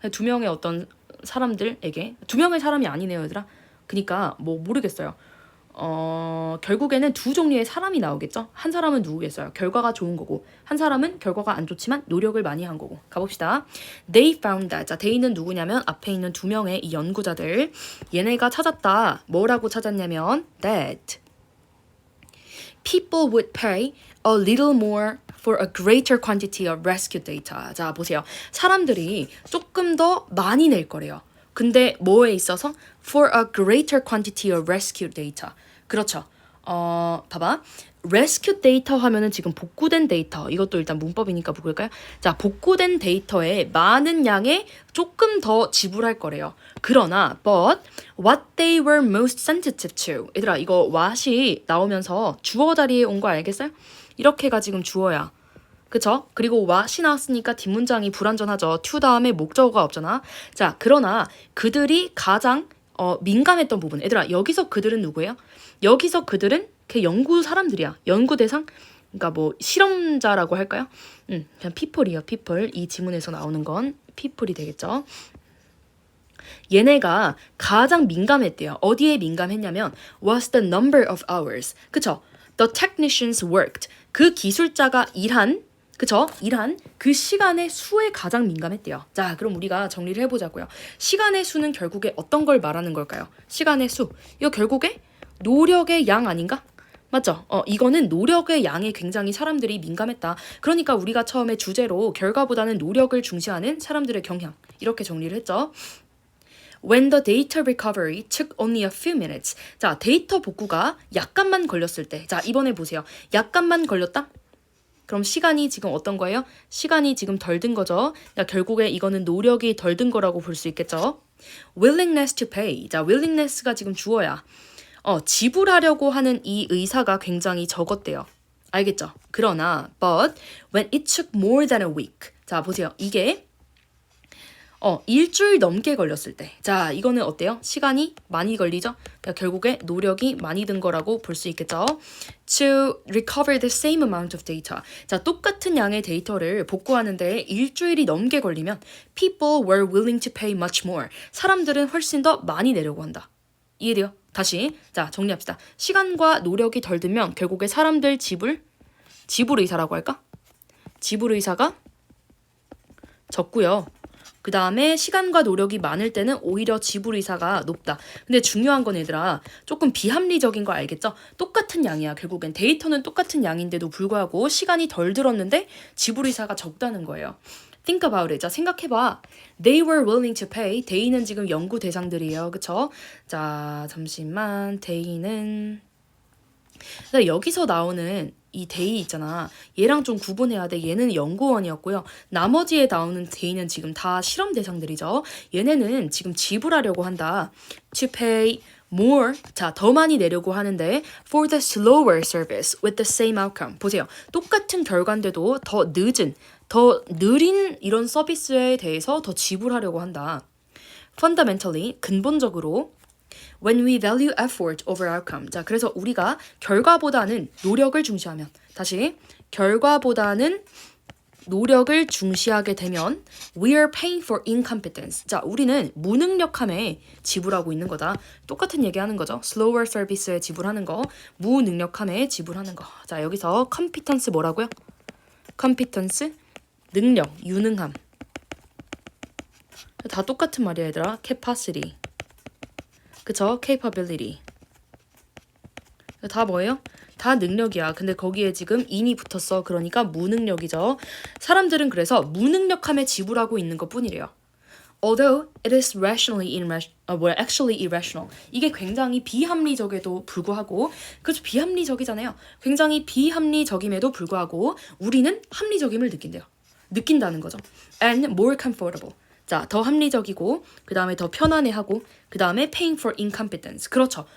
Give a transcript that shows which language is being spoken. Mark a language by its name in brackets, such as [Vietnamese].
[Korean] 두 명의 어떤 사람들에게. 두 명의 사람이 아니네요, 얘들아. 그러니까 뭐 모르겠어요. 결국에는 두 종류의 사람이 나오겠죠? 한 사람은 누구겠어요? 결과가 좋은 거고, 한 사람은 결과가 안 좋지만 노력을 많이 한 거고. 가봅시다. [English] They found that. [Korean] 자, they는 누구냐면 앞에 있는 두 명의 이 연구자들. 얘네가 찾았다. 뭐라고 찾았냐면 [English] that people would pay a little more for a greater quantity of rescue data. [Korean] 자, 보세요. 사람들이 조금 더 많이 낼 거래요. 근데 뭐에 있어서? [English] For a greater quantity of rescue data. [Korean] 그렇죠. 봐봐. rescue data 하면은 지금 복구된 데이터. 이것도 일단 문법이니까 볼까요? 자, 복구된 데이터에 많은 양의 조금 더 지불할 거래요. [English] 그러나 but what they were most sensitive to. [Korean] 얘들아, 이거 what이 나오면서 주어 자리에 온 거 알겠어요? 이렇게가 지금 주어야. 그쵸? 그리고 what이 나왔으니까 뒷문장이 불완전하죠. to 다음에 목적어가 없잖아. 자, 그러나 그들이 가장 민감했던 부분. 얘들아, 여기서 그들은 누구예요? 여기서 그들은 그 연구 사람들이야. 연구 대상? 그러니까 뭐 실험자라고 할까요? 그냥 people이요, people. 이 지문에서 나오는 건 people이 되겠죠. 얘네가 가장 민감했대요. 어디에 민감했냐면 [English] was the number of hours. [Korean] 그쵸? [English] The technicians worked. [Korean] 그 기술자가 일한 그 시간의 수에 가장 민감했대요. 자, 그럼 우리가 정리를 해보자고요. 시간의 수는 결국에 어떤 걸 말하는 걸까요? 시간의 수. 이거 결국에 노력의 양 아닌가? 맞죠? 이거는 노력의 양에 굉장히 사람들이 민감했다. 그러니까 우리가 처음에 주제로 결과보다는 노력을 중시하는 사람들의 경향. 이렇게 정리를 했죠. [English] When the data recovery took only a few minutes. [Korean] 자, 데이터 복구가 약간만 걸렸을 때. 자, 이번에 보세요. 약간만 걸렸다? 그럼 시간이 지금 어떤 거예요? 시간이 지금 덜 든 거죠. 야, 결국에 이거는 노력이 덜 든 거라고 볼 수 있겠죠. [English] Willingness to pay. [Korean] 자, willingness가 지금 주어야. 지불하려고 하는 이 의사가 굉장히 적었대요. 알겠죠? [English] 그러나 but when it took more than a week. [Korean] 자, 보세요. 이게 일주일 넘게 걸렸을 때. 자, 이거는 어때요? 시간이 많이 걸리죠? 그러니까 결국에 노력이 많이 든 거라고 볼 수 있겠죠? [English] To recover the same amount of data. [Korean] 자, 똑같은 양의 데이터를 복구하는데 일주일이 넘게 걸리면 [English] people were willing to pay much more. [Korean] 사람들은 훨씬 더 많이 내려고 한다. 이해돼요? 다시 자 정리합시다. 시간과 노력이 덜 들면 결국에 사람들 지불 의사라고 할까? 지불 의사가 적고요. 그 다음에 시간과 노력이 많을 때는 오히려 지불 의사가 높다. 근데 중요한 건 얘들아 조금 비합리적인 거 알겠죠? 똑같은 양이야. 결국엔 데이터는 똑같은 양인데도 불구하고 시간이 덜 들었는데 지불 의사가 적다는 거예요. [English] Think about it. [Korean] 자, 생각해봐. [English] They were willing to pay. [Korean] they는 지금 연구 대상들이에요. 그쵸? 자, 잠시만. they는 여기서 나오는 이 they 있잖아. 얘랑 좀 구분해야 돼. 얘는 연구원이었고요. 나머지에 나오는 they는 지금 다 실험 대상들이죠. 얘네는 지금 지불하려고 한다. [English] To pay more. [Korean] 자, 더 많이 내려고 하는데 [English] for the slower service with the same outcome. [Korean] 보세요. 똑같은 결과인데도 더 느린 이런 서비스에 대해서 더 지불하려고 한다. [English] Fundamentally, [Korean] 근본적으로 [English] when we value effort over outcome. [Korean] 자, 그래서 우리가 결과보다는 노력을 중시하면 다시 결과보다는 노력을 중시하게 되면 [English] we are paying for incompetence. [Korean] 자, 우리는 무능력함에 지불하고 있는 거다. 똑같은 얘기하는 거죠. slower service에 지불하는 거, 무능력함에 지불하는 거. 자, 여기서 competence 뭐라고요? competence 능력, 유능함. 다 똑같은 말이야, 얘들아. capacity. 그쵸? capability. 다 뭐예요? 다 능력이야. 근데 거기에 지금 in이 붙었어. 그러니까 무능력이죠. 사람들은 그래서 무능력함에 지불하고 있는 것 뿐이래요. [English] Although it is actually irrational. [Korean] 이게 굉장히 비합리적에도 불구하고, 그렇죠? 비합리적이잖아요. 굉장히 비합리적임에도 불구하고 우리는 합리적임을 느낀다는 거죠. [English] And more comfortable. [Korean] 자, 더 합리적이고 그 다음에 더 편안해하고 그 다음에 [English] paying for incompetence. [Korean] 그렇죠.